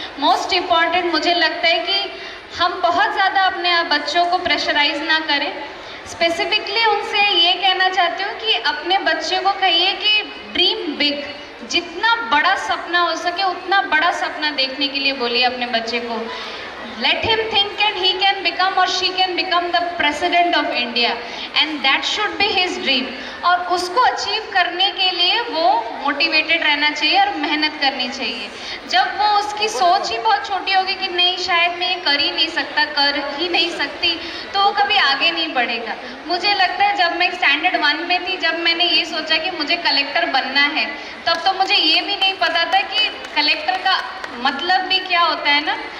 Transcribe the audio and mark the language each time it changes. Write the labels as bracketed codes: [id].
[en] most important [hi] मुझे लगता है कि हम बहुत ज़्यादा अपने बच्चों को प्रेशराइज ना करें. स्पेसिफिकली उनसे ये कहना चाहती हूँ कि अपने बच्चे को कहिए कि [en] dream big, [hi] जितना बड़ा सपना हो सके उतना बड़ा सपना देखने के लिए बोलिए अपने बच्चे को. [en] Let him think and he can become or she can become the president of India and that should be his dream. [hi] और उसको अचीव करने के लिए वो मोटिवेटेड रहना चाहिए और मेहनत करनी चाहिए. जब वो उसकी सोच ही बहुत छोटी होगी कि नहीं शायद मैं ये कर ही नहीं सकता, कर ही नहीं सकती, तो वो कभी आगे नहीं बढ़ेगा. मुझे लगता है जब मैं स्टैंडर्ड 1 में थी, जब मैंने ये सोचा कि मुझे कलेक्टर बनना है, तब तो मुझे ये भी नहीं पता था कि कलेक्टर का मतलब भी क्या होता है ना.